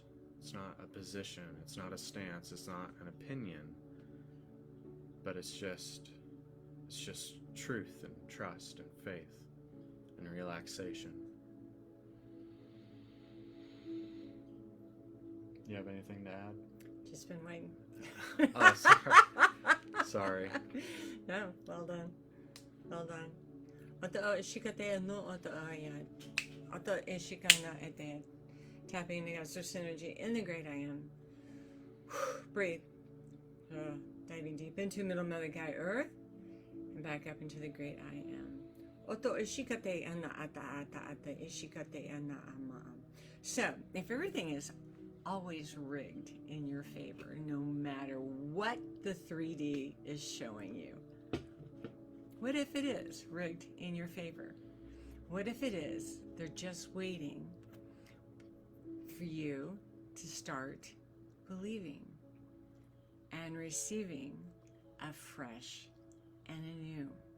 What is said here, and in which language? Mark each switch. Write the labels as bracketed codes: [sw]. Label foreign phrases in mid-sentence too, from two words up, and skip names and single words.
[en] It's not a position, it's not a stance, it's not an opinion, but it's just truth and trust and faith and relaxation. You have anything to add? Just been waiting. Oh, sorry. Sorry. No, well done. Well done. Oto ishikate no oto ayat. Oto ishikana ete. Tapping into God's source energy in the great I am. Breathe. Diving deep into Middle Mother Gaia Earth and back up into the great I am. Oto ishikate ana ata ata ata ishikate ana ama. So, if everything is always rigged in your favor, no matter what the 3D is showing you, what if it is rigged in your favor? What if it is they're just waiting for you to start believing and receiving afresh and anew?